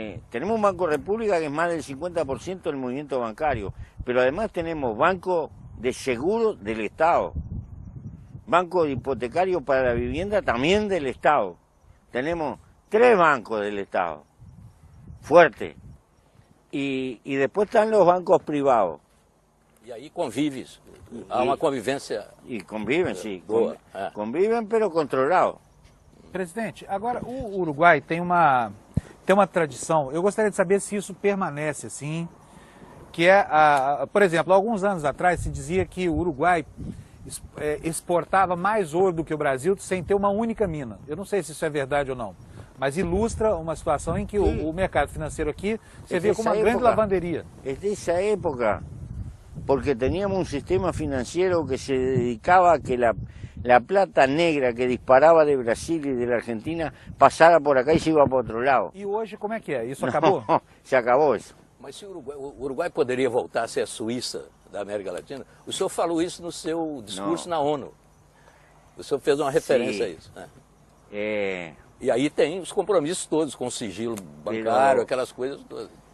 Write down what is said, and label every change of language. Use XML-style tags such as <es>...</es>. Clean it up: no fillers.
<es>Tenemos un Banco República que es más del 50% del movimiento bancario, pero además tenemos Banco de Seguro del Estado, Banco Hipotecario para la Vivienda también del Estado. Tenemos 3 bancos del Estado, fuertes, y después están los bancos privados.</es> <pt>E aí convives, há uma convivência... E convivem, sim, boa. convivem, pero controlado. Presidente, agora o Uruguai tem uma tradição, eu gostaria de saber se isso permanece assim, que é, por exemplo, alguns anos atrás se dizia que o Uruguai exportava mais ouro do que o Brasil sem ter uma única mina. Eu não sei se isso é verdade ou não, mas ilustra uma situação em que o mercado financeiro aqui se vê como uma grande lavanderia. É dessa época, porque</pt> <es>teníamos um sistema financeiro que se dedicava a que la plata negra que disparaba de Brasil y de la Argentina pasara por acá y se iba para otro lado.</es> <pt>E hoje como é que é? Isso acabou? No, se acabou isso. Mas se o Uruguai poderia voltar a ser a Suíça da América Latina, o senhor falou isso no seu discurso na ONU. O senhor fez uma referência a isso. Né? E aí tem os compromissos todos com o sigilo bancário, aquelas coisas todas.</pt>